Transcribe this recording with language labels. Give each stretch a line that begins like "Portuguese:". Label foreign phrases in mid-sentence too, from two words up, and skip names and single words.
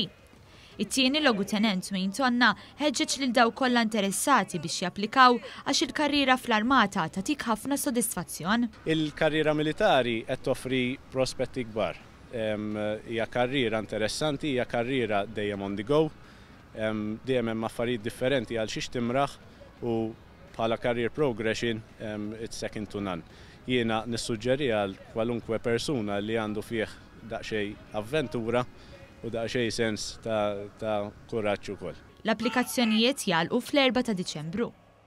Maltese: It-tieni logutenent Wayne Tonna ħeġġeġ lil daw kollha interessati biex japplikaw għax il-karriera fl-armata tagħtik ħafna sodisfazzjon. Il-karriera militari qed toffri prospetti kbar. Hija karriera interessanti, hija karriera dejjem
English: on the go,
Maltese: dejjem hemm affarijiet differenti għal xi timraħ u bħala
English: career progression it's second to none.
Maltese: Jiena nissuġġeri għal kwalunkwe persuna li għandu fih daqsxejn avventura u daqsxejn sens ta' kuraġġ ukoll. L-applikazzjonijiet jagħlqu fl-4 ta' Diċembru.